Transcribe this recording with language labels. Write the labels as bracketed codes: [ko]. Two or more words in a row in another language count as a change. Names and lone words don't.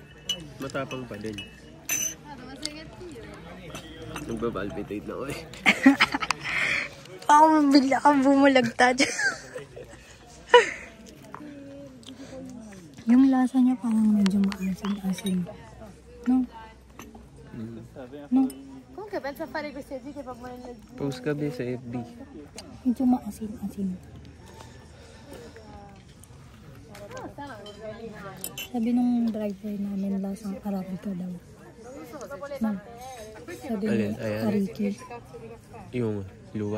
[tl] Matapang pa din. Nagbabalpitate na ako eh. Ako mabigla ka bumulagtad. Yung lasa niya parang medyo maasim-asim. No? No? [it] Comunque pensa a fare questi gite per morire. [tl] Post ka ba sa FB? Medyo maasim-asim. Sabi nung driver namin, lasang Arabica daw. No. Sabi Alin? nung Ayan. Ariki. Yung luwak?